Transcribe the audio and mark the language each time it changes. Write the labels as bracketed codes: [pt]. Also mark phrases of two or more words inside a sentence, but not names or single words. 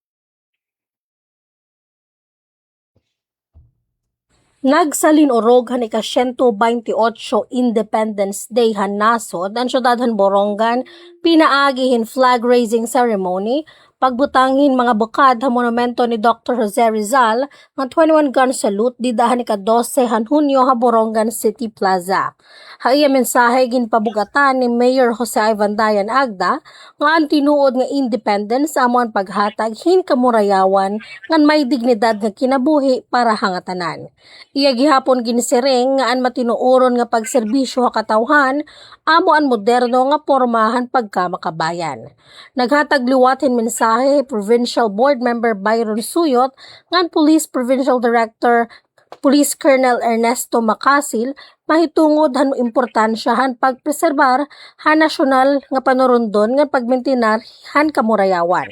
[war] Nagsalin orog han ika 128 Independence Day han nasod ang syudadhan Borongan pinaagihin flag raising ceremony pagbutangin mga bukad ha monumento ni Dr. Jose Rizal ng 21 [en] gun salute [war] di dahan ika 12 han Hunyo ha Borongan City Plaza. Haiya mensahe ginpabugatan ni Mayor Jose Ivan Dayan Agda nga ang tinuod nga independence amo ang paghatag hin kamurayawan ngan may dignidad nga kinabuhi para hangatanan. Iya gihapon ginsiring nga an matinuoron nga pagserbisyo ha katawhan amo ang moderno nga pormahan pagkamakabayan. Naghatag liwatin mensahe [en] Provincial Board Member [war] Byron Suyot ngan [en] Police Provincial Director Police Colonel [war] Ernesto Macasil mahitungod han importansya han pagpreserbar han nasyonal nga panurundon nga pagmintinar han kamurayawan.